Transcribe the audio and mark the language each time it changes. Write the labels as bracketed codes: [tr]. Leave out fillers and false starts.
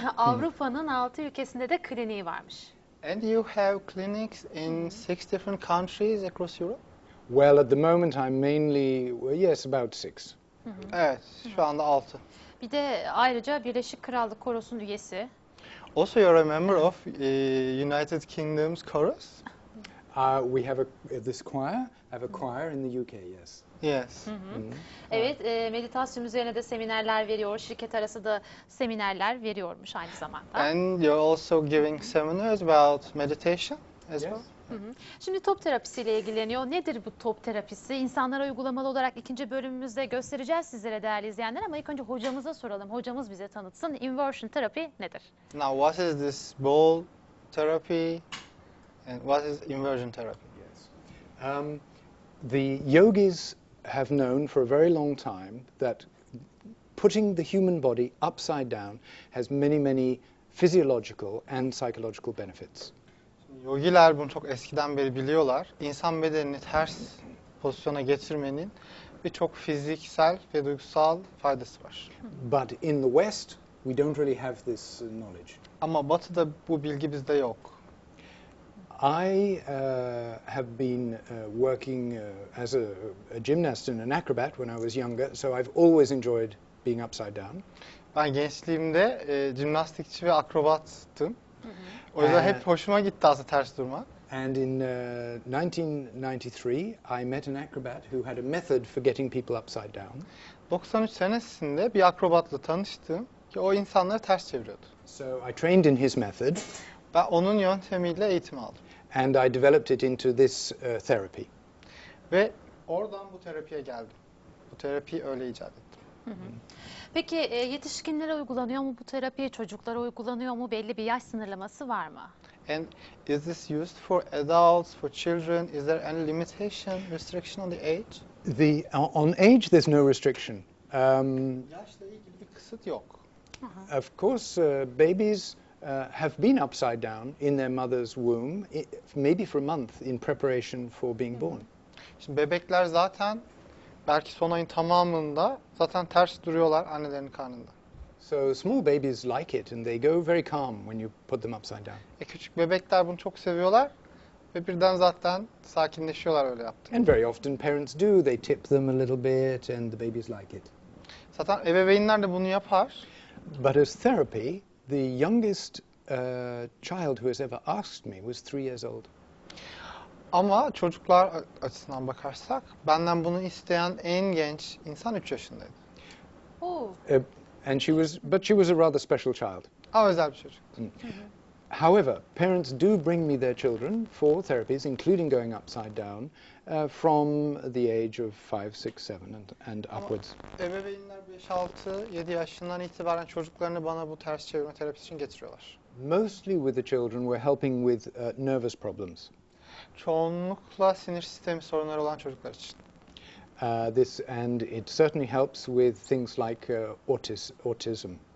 [tr] Avrupa'nın 6 ülkesinde de kliniği varmış. [en] And you have clinics in 6 different countries across Europe? Well, at the moment I'm mainly, well, yes, about 6. [tr] Evet, şu anda 6. Bir de ayrıca Birleşik Krallık Korosu'nun üyesi. [en] Also, you're a member of United Kingdom's chorus? We have this choir, have a choir in the UK, yes. Yes. [tr] Evet, meditasyon üzerine de seminerler veriyor. Şirket arası da seminerler veriyormuş aynı zamanda. [en] And you're also giving seminars about meditation as well? [tr] Şimdi top terapisiyle ilgileniyor. Nedir bu top terapisi? İnsanlara uygulamalı olarak ikinci bölümümüzde göstereceğiz sizlere değerli izleyenler ama ilk önce hocamıza soralım. Hocamız bize tanıtsın. Inversion Therapy nedir? [en] Now, what is this ball therapy and what is inversion therapy? Yes. The yogis have known for a very long time that putting the human body upside down has many, many physiological and psychological benefits. [tr] Yogiler bunu çok eskiden beri biliyorlar. İnsan bedenini ters pozisyona getirmenin birçok fiziksel ve duygusal faydası var. [en] But in the West, we don't really have this knowledge. [tr] Ama Batı'da bu bilgi bizde yok. [en] I have been working as a gymnast and an acrobat when I was younger, so I've always enjoyed being upside down. [tr] Ben gençliğimde jimnastikçi ve akrobattım. O yüzden hep hoşuma gitti aslında ters durmak. [en] And in 1993, I met an acrobat who had a method for getting people upside down. [tr] 93 senesinde bir akrobatla tanıştım ki o insanları ters çeviriyordu. [en] So I trained in his method. [tr] Ben onun yöntemiyle eğitim aldım. [en] And I developed it into this therapy. [tr] Ve oradan bu terapiye geldim. Bu terapiyi öyle icat ettim. Peki yetişkinlere uygulanıyor mu bu terapi? Çocuklara uygulanıyor mu? Belli bir yaş sınırlaması var mı? [en] And is this used for adults, for children? Is there any limitation, restriction on the age? On age, there's no restriction. [tr] Yaşla ilgili bir kısıt yok. [en] Of course, babies have been upside down in their mother's womb, maybe for a month in preparation for being born. [tr] Şimdi bebekler zaten belki son ayın tamamında zaten ters duruyorlar annelerinin karnında. [en] So small babies like it and they go very calm when you put them upside down. [tr] Küçük bebekler bunu çok seviyorlar ve birden zaten sakinleşiyorlar öyle yaptığında. [en] And very often parents do. They tip them a little bit and the babies like it. [tr] Zaten ebeveynler de bunu yapar. [en] But as therapy, the youngest child who has ever asked me was 3 years old. [tr] Ama çocuklar açısından bakarsak benden bunu isteyen en genç insan 3 yaşındaydı. Oh. [en] And she was a rather special child. [tr] Ama özel bir çocuk. [en] However, parents do bring me their children for therapies, including going upside down, from the age of 5, 6, 7 and upwards. [tr] Ebeveynler 5-6-7 yaşından itibaren çocuklarını bana bu ters çevirme terapisi için getiriyorlar. [en] Mostly with the children, we're helping with nervous problems. [tr] Çoğunlukla sinir sistemi sorunları olan çocuklar için. [en] And it certainly helps with things like autism.